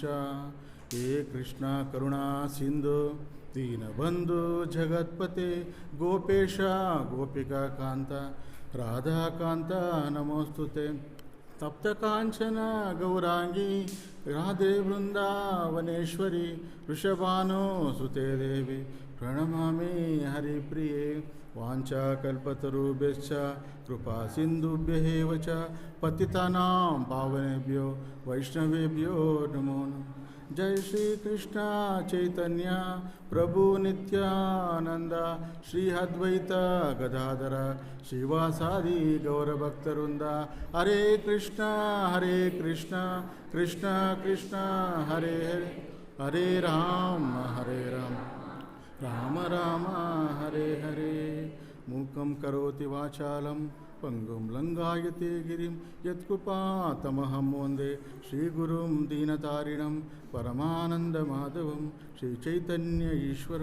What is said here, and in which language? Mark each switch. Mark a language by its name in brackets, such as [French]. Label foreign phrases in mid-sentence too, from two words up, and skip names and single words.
[Sanskrit] ಹೇ ಕೃಷ್ಣ ಕರುಣಾ ಸಿಂಧು ದೀನಬಂಧು ಜಗತ್ಪತೆ ಗೋಪೇಶ ಗೋಪಿಕಾ ಕಾಂತ ರಾಧಾಕಾಂತ ನಮೋಸ್ತುತೆ. ತಪ್ತಕಾಂಚನ ಗೌರಾಂಗಿ ರಾಧೆ ವೃಂದಾವನೇಶ್ವರಿ ವೃಷಭಾನೋ ಸುತೆ ದೇವಿ ಪ್ರಣಮಾಮಿ ಹರಿಪ್ರಿಯೆ. ವಾಂಛಾಕಲ್ಪತರುಭ್ಯಶ್ಚ ಕೃಪಾ ಸಿಂಧುಭ್ಯೇವ ಚ ಪತಿತಾನಾಂ ಪಾವನೇಭ್ಯೋ ವೈಷ್ಣವೇಭ್ಯೋ ನಮೋ ನಮಃ. ಜೈ ಶ್ರೀ ಕೃಷ್ಣ ಚೈತನ್ಯ ಪ್ರಭು ನಿತ್ಯಾನಂದ ಶ್ರೀ ಅದ್ವೈತ ಗದಾಧರ ಶ್ರೀವಾಸಾದಿ ಗೌರಭಕ್ತವೃಂದ. ಹರೇ ಕೃಷ್ಣ ಕೃಷ್ಣ ಕೃಷ್ಣ ಹರೇ ಹರೇ, ಹರೇ ರಾಮ ರಾಮ ರಾಮ ಹರೇ ಹರೇ. ಮೂಕಂ ಕರೋತಿ ವಾಚಾಲಂ ಪಂಗುಂ ಲಂಘಾಯತೆ ಗಿರಿಂ ಯತ್ಕೃಪಾತಮಹಂ ವಂದೇ ಶ್ರೀಗುರುಂ ದೀನತಾರಿಣಂ ಪರಮಾನಂದ ಮಾಧವಂ ಶ್ರೀ ಚೈತನ್ಯ ಈಶ್ವರ.